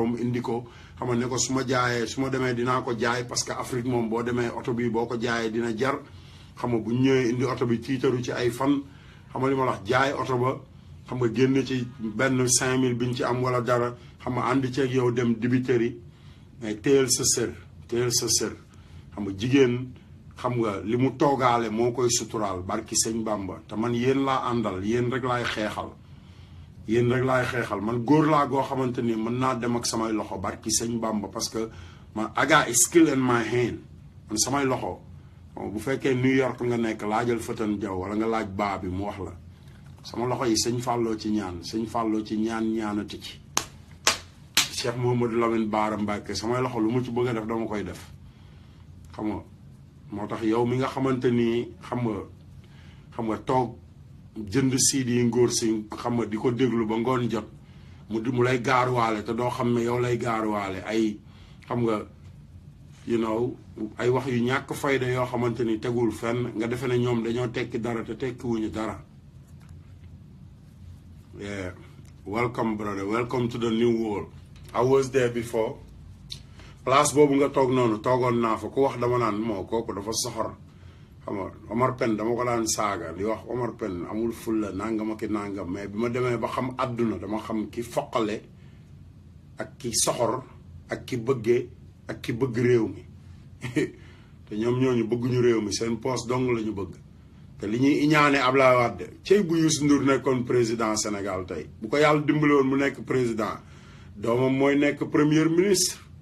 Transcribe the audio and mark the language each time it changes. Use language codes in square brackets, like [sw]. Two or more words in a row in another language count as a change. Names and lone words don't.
[wo] mu indi ko xam ne ko su ma demee dinaa ko jaay [fr] parce que [wo] Afrique moom boo demee oto bi boo ko jaayee dina jar xam nga bu ñu ñëwee indi oto bi tiitaru ci ay fan xam nga li ma la wax jaay oto ba xam nga génn ci benn 5000 bi ñu ci am wala dara xam nga ànd ceeg yow dem dibiteri mais téyel sa sër xam nga jigéen xam nga li mu toogaale moo koy suturaal barki sëñ Bamba te man yéen laa àndal yéen rek laay xeexal man góor laa goo xamante ni mën naa dem ak samay loxo barki sëñ Bamba [fr] parce que [wo] man [en] I got skill in my hand [wo] man samay loxo bu fekkee New York nga nekk laajal Fatan Jaw wala nga laaj baa bi mu wax la sama loxo yi sëñ Falloo ci ñaan sëñ Falloo ci ñaanati ci Cheikh Mouhamadou Lamine Bara Mbacké samay loxo lu mu ci bëgg a def dama koy def xam nga moo tax yow mi nga xamante ni xam nga toog jënd CD yi ngóor si xam nga di ko déglu ba ngoon jot mu lay gaaruwaale te doo xam ne yow lay gaaruwaale ay xam nga ay wax yu ñàkk fayda yoo xamante ni tegul fenn nga defe ne ñoom dañoo tekki dara te tekkiwuñu dara. [en] Yeah, welcome brother, welcome to the new world. I was there before. [wo] Place boobu nga toog noonu toogoon naa fa ku wax dama naan moo kooku dafa soxor xam nga Omar Pène dama ko daan saaga di wax Omar Pène amul fulla nangam ak nangam mais bi ma demee ba xam àdduna dama xam ki foqale ak ki soxor ak ki bëggee ak ki bëgg réew mi te ñoom ñooñu bëgguñu réew mi seen poste dong la ñu bëgg te li ñuy iñaane Ablaye Wade cey bu Youssou Ndour nekkoon président Sénégal tey bu ko yàlla dimbali woon mu nekk président doomam mooy nekk [fr] premier ministre.